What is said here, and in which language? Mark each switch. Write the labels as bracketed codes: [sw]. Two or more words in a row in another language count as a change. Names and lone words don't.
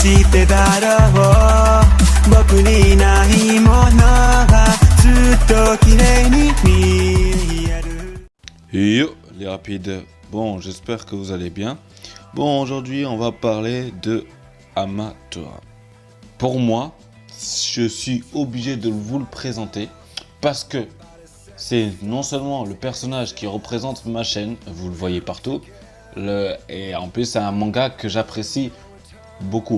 [ja] ってだろう僕にないものがずっと綺麗に見える [fr] Yo les rapides, bon j'espère que vous allez bien. Bon aujourd'hui on va parler de Amatora. Pour moi, je suis obligé de vous le présenter parce que c'est non seulement le personnage qui représente ma chaîne, vous le voyez partout, et en plus c'est un manga que j'apprécie beaucoup.